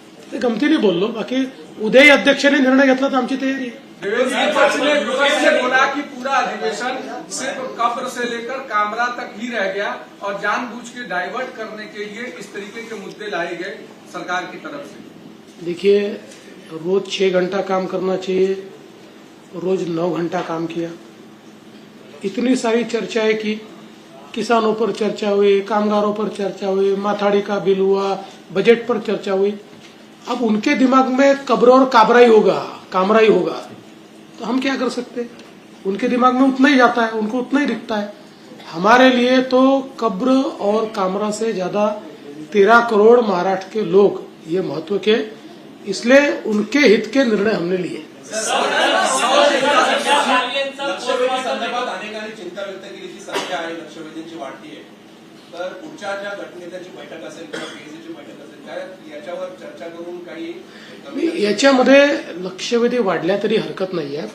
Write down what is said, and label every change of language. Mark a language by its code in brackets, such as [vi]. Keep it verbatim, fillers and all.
[mr] ते गमतीने बोललो. बाकी उद्याही अध्यक्षांनी निर्णय घेतला तर आमची तयारी आहे. [hi] द्विवेदी पक्ष ने विपक्ष से बोला कि पूरा अधिवेशन सिर्फ कब्र से लेकर कामरा तक ही रह गया और जानबूझ के डाइवर्ट करने के लिए इस तरीके के मुद्दे लाए गए सरकार की तरफ से। देखिए, रोज छह घंटा काम करना चाहिए, रोज नौ घंटा काम किया. इतनी सारी चर्चाएं की, किसानों पर चर्चा हुई, कामगारों पर चर्चा हुई, माथाड़ी का बिल हुआ, बजट पर चर्चा हुई. अब उनके दिमाग में कब्र और काबरा ही होगा, कामरा ही होगा, तो हम क्या कर सकते हैं? उनके दिमाग में उतना ही जाता है, उनको उतना ही दिखता है. हमारे लिए तो कब्र और कामरा से ज्यादा तेरह करोड़ महाराष्ट्र के लोग ये महत्व के, इसलिए उनके हित के निर्णय हमने लिए. [mr] लक्षवेधी संदर्भात अनेकांनी चिंता व्यक्त केली की संख्या आहे लक्षवेधींची वाढती आहे, तर पुढच्या ज्या गटनेत्याची बैठक असेल किंवा पीएसीची बैठक असेल काय याच्यावर चर्चा करून काही मी याच्यामध्ये लक्षवेधी वाढल्या तरी हरकत नाही आहे.